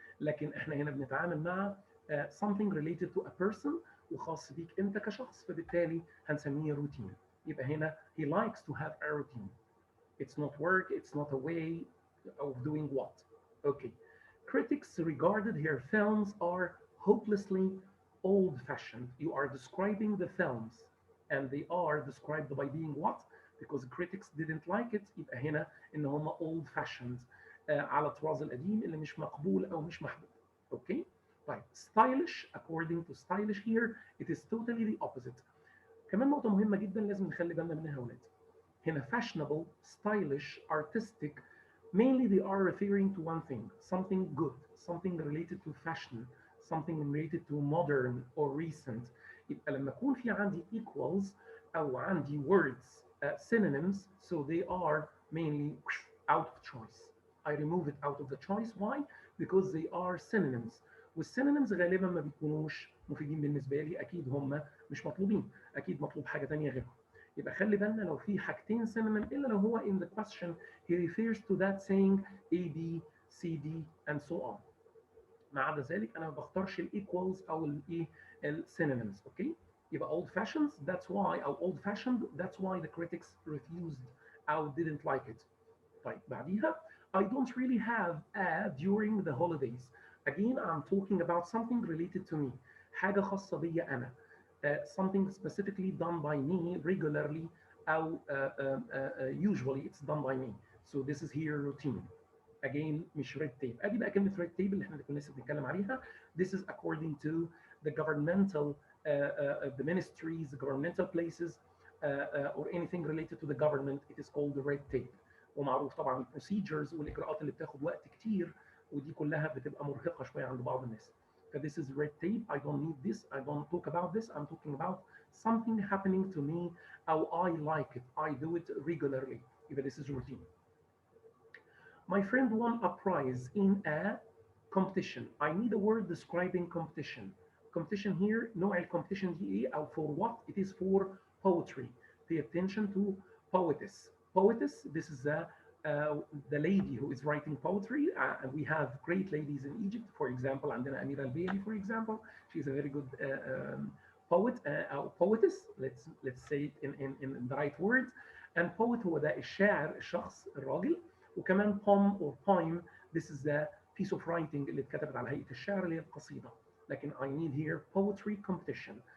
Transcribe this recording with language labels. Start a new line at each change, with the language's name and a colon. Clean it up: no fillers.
Arabic: لكن احنا هنا بنتعامل مع
English: something related to a person
Arabic: وخاص بيك انت كشخص فبالتالي هنسميه روتين.
English: يبقى هنا he likes to have a routine. It's not work, it's not a way of doing what. Okay. Critics regarded her films are hopelessly old-fashioned. You are describing the films and they are described by being what? Because critics didn't like it.
Arabic: يبقى هنا ان هم old-fashioned على الطراز القديم اللي مش مقبول او مش محبوب.
English: Okay? طيب stylish according to stylish here it is totally the opposite.
Arabic: كمان نقطة مهمة جدا لازم نخلي بالنا منها يا ولاد.
English: هنا fashionable, stylish, artistic mainly they are referring to one thing, something good, something related to fashion, something related to modern or recent. يبقى لما يكون في عندي equals أو عندي words synonyms, so they are mainly out of choice. I remove it out of the choice. Why? Because they are synonyms.
Arabic: والسينونيمز غالبا ما بيكونوش مفيدين بالنسبة لي. أكيد هم مش مطلوبين. أكيد مطلوب حاجة تانية غيرهم. يبقى خلي بالنا لو في حاجتين synonym إلا لو هو
English: in the question he refers to that saying A, B, C, D and so on.
Arabic: ما عدا ذلك أنا ما بختارش ال equals أو ال synonyms.
English: Okay? يبقى old fashioned that's why أو old fashioned that's why the critics refused أو didn't like it. طيب بعديها I don't really have a during the holidays. Again I'm talking about something related to me.
Arabic: حاجة خاصة بيا أنا.
English: Something specifically done by me regularly أو usually it's done by me. So this is here routine. Again مش red tape.
Arabic: ادي بقى كلمة red tape اللي احنا كنا لسه بنتكلم عليها.
English: This is according to the governmental the ministries, the governmental places or anything related to the government. It is called the red tape.
Arabic: ومعروف طبعا البروسيجرز والاجراءات اللي بتاخد وقت كتير ودي كلها بتبقى مرهقة شوية عند بعض الناس.
English: This is red tape. I don't need this. I don't talk about this. I'm talking about something happening to me. How I like it. I do it regularly. Even this is routine. My friend won a prize in a competition. I need a word describing competition. Competition here, نوع الكومبetition دي ايه او for what? It is for poetry. Pay attention to poetess. Poetess, this is the lady who is writing poetry. And we have great ladies in Egypt. For example, عندنا أميرة البيلي, for example. She's a very good poet أو poetess. Let's say it in the right words. And poet
Arabic: هو ده الشاعر, الشخص, الراجل. وكمان poem or poem,
English: this is the piece of writing
Arabic: اللي اتكتبت على هيئة الشعر اللي هي القصيدة.
English: لكن I need here poetry competition.